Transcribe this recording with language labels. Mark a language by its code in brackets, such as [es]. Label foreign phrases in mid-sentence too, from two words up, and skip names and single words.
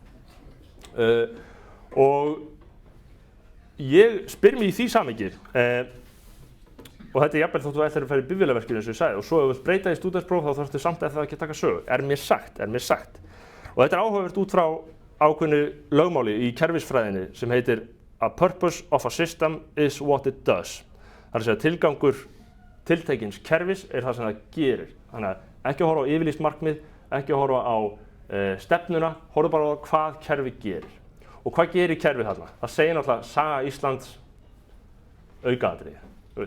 [is] Og ég spyr mig í því samhengi, og þetta jafnvel þótt þú ætlir að fara í bifvélaverkjun eins og ég sagði, og svo ef þú vilt breyta í stúdentspróf þá þarftu samt að það ekki að taka sögu, mér sagt. Og þetta áhugavert út frá ákveðnu lögmáli í kerfisfræðinni sem heitir [en] A purpose of a system is what it does. [is] Það að segja tilgangur tiltekins kerfis það sem það gerir. Þannig að ekki að horfa á yfirlýst markmið, ekki að horfa á stefnuna, horfa bara á hvað kerfi gerir. Og hvað gerir kerfið þarna? Það segir náttúrulega saga Íslands aukaatriði.